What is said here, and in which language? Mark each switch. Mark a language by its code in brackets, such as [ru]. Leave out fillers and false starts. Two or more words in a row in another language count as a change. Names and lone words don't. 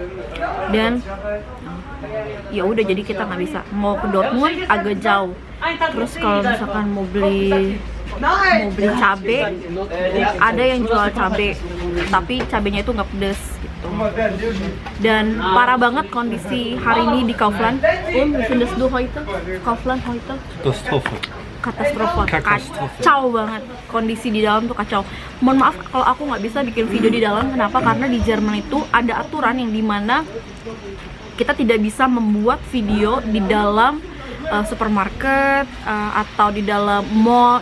[id] Dan ya udah, jadi kita nggak bisa, mau ke Dortmund agak jauh. Terus kalau misalkan mau beli cabe, ada yang jual cabe tapi cabenya itu nggak pedes gitu. Dan parah banget kondisi hari ini di Kaufland. [de] Findest du heute? Kaufland heute? Katastrofe. [id] Kacau banget kondisi di dalam tuh, kacau. Mohon maaf kalau aku nggak bisa bikin video di dalam. Kenapa? Karena di Jerman itu ada aturan yang dimana kita tidak bisa membuat video di dalam supermarket atau di dalam mall.